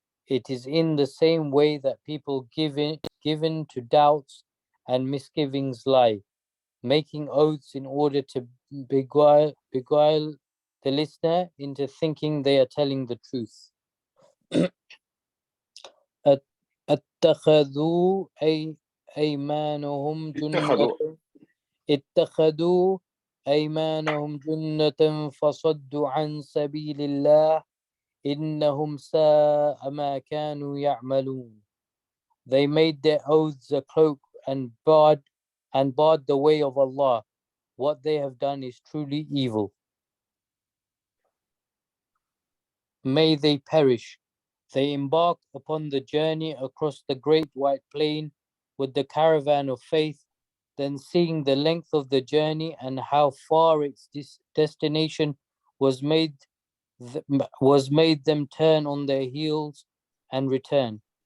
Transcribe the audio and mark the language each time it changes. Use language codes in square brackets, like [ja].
[en] It is in the same way that people given to doubts and misgivings lie, making oaths in order to beguile the listener into thinking they are telling the truth. [ar] اتخذوا أيمانهم جنة اتخذوا أيمانهم جنة فصدوا عن سبيل الله إنهم ساء ما كانوا يعملون. [en] They made their oaths a cloak and barred the way of Allah. What they have done is truly evil. May they perish. They embark upon the journey across the great white plain with the caravan of faith, then seeing the length of the journey and how far its destination was made them turn on their heels and return.